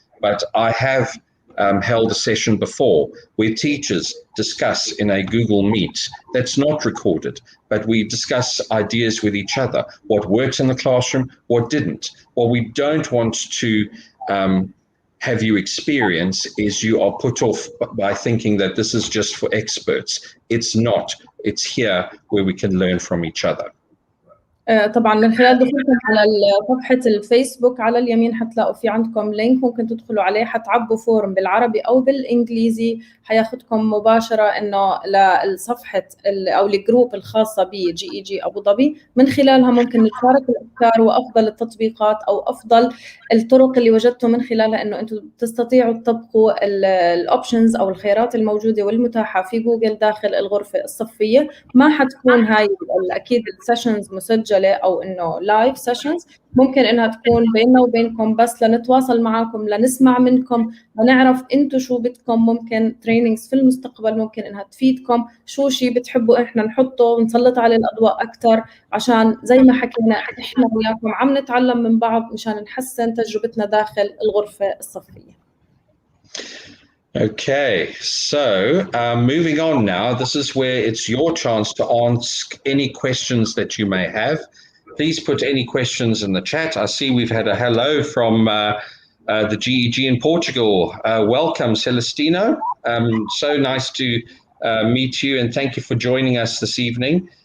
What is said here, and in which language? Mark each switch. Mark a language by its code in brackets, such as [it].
[en] But I have held a session before where teachers discuss in a Google Meet that's not recorded, but we discuss ideas with each other, what works in the classroom, what didn't. What we don't want to have you experience is you are put off by thinking that this is just for experts. It's not. It's here where we can learn from each other. [ar] طبعا من خلال دخولكم على صفحة الفيسبوك على اليمين حتلاقوا في عندكم لينك ممكن تدخلوا عليه، حتعبوا فورم بالعربي أو بالإنجليزي، حياخدكم مباشرة إنه للصفحة أو الجروب الخاصة بجي إي جي أبو ظبي. من خلالها ممكن نشارك الأفكار وأفضل التطبيقات أو أفضل الطرق اللي وجدتوا من خلالها إنه أنتم تستطيعوا تطبقوا الأوبشنز أو الخيارات الموجودة والمتاحة في جوجل داخل الغرفة الصفية. ما حتكون هاي أكيد السيشنز مسجلة أو إنه لايف سيشنز، ممكن إنها تكون بيننا وبينكم بس لنتواصل معكم، لنسمع منكم، لنعرف أنتوا شو بدكم. ممكن ترينينجز في المستقبل ممكن إنها تفيدكم، شو شيء بتحبوا إحنا نحطه ونسلط عليه الأضواء أكثر، عشان زي ما حكينا إحنا وياكم عم نتعلم من بعض مشان نحسن تجربتنا داخل الغرفة الصفية. [en] Okay, so moving on now, this is where it's your chance to ask any questions that you may have. Please put any questions in the chat. I see we've had a hello from the GEG in Portugal. Welcome, Celestino. So nice to meet you, and thank you for joining us this evening.